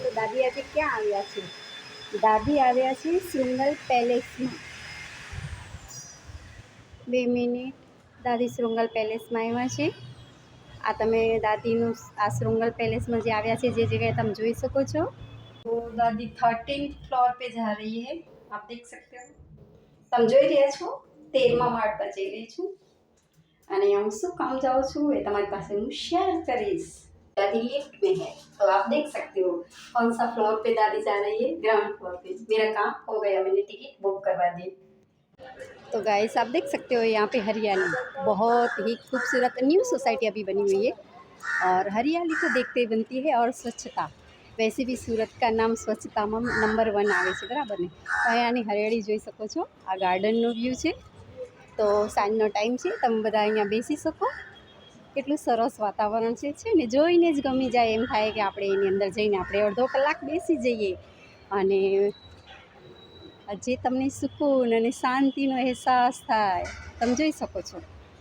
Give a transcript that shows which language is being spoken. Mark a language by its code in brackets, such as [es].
[gu] તો દાદી આજે ક્યાં આવ્યા છે? દાદી આવ્યા છે શૃંગલ પેલેસમાં। 2 મિનિટ, દાદી શૃંગલ પેલેસમાં આવ્યા છે। આ તમે દાદીનું આ શૃંગલ પેલેસમાં જે આવ્યા છે જે જગ્યાએ તમે જોઈ શકો છો। તો દાદી [hi] 13th फ्लोर पे जा रही है। आप देख सकते हो, [gu] તમે જોઈ રહ્યા છો 13મા માળ પર જઈ રહી છું અને હું શું કામ જાઉં છું એ તમારી પાસે હું શેર કરીશ। [hi] दादी लिफ्ट में है तो आप देख सकते हो कौन सा फ्लोर पे दादी जा रही है। ग्राउंड फ्लोर पे। मेरा काम हो गया, मैंने टिकट बुक करवा दी। तो गाइस आप देख सकते हो यहाँ पे हरियाली बहुत ही खूबसूरत न्यू सोसाइटी अभी बनी हुई है और हरियाली तो देखते ही बनती है और स्वच्छता, वैसे भी सूरत का नाम स्वच्छता में नंबर 1 [gu] आवे छे, बराबर ने। तो અહીંયાની હરિયાળી જોઈ શકો છો। આ ગાર્ડનનો વ્યૂ છે। તો સાંજનો ટાઈમ છે, તમે બધા અહીંયા બેસી શકો। કેટલું સરસ વાતાવરણ છે ને જોઈને જ ગમી જાય એમ થાય કે આપણે એની અંદર જઈને આપણે અડધો કલાક બેસી જઈએ અને જે તમને સુકૂન અને શાંતિનો અહેસાસ થાય તમે જોઈ શકો છો।